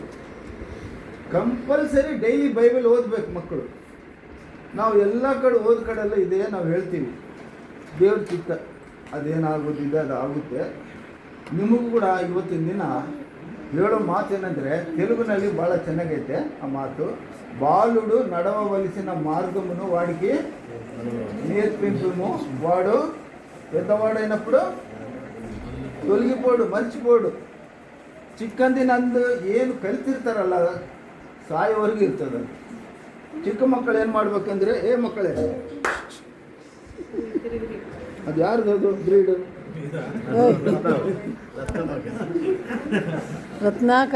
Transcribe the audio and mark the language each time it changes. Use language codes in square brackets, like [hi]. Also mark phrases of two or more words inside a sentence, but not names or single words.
[en] compulsory daily Bible [kn] ಓದಬೇಕು ಮಕ್ಕಳು. ನಾವು ಎಲ್ಲ ಕಡೆ ಓದ್ ಕಡೆಲ್ಲ ಇದೆ ನಾವು ಹೇಳ್ತೀವಿ. ದೇವ್ರ ಚಿತ್ತ ಅದೇನಾಗೋದಿದೆ ಅದು ಆಗುತ್ತೆ. ನಿಮಗೂ ಕೂಡ ಇವತ್ತಿನ ದಿನ ಹೇಳೋ ಮಾತೇನೆಂದರೆ, ತೆಲುಗಿನಲ್ಲಿ ಭಾಳ ಚೆನ್ನಾಗೈತೆ ಆ ಮಾತು. [te] బాలుడు నడవవలసిన మార్గమును వాడికి నేర్పించుము, వాడు పెద్దవాడైనప్పుడు తొలగిపోడు, మర్చిపోడు. [kn] ಚಿಕ್ಕಂದಿನಂದು ಏನು ಕಲಿತಿರ್ತಾರಲ್ಲ ಸಾಯೋವರೆಗೂ ಇರ್ತದೆ. ಚಿಕ್ಕ ಮಕ್ಕಳು ಏನು ಮಾಡ್ಬೇಕಂದ್ರೆ, ಮಕ್ಕಳೇ ಅದು ಯಾರ್ದು ಅದು ಬ್ರೀಡು? ರತ್ನಾಕರ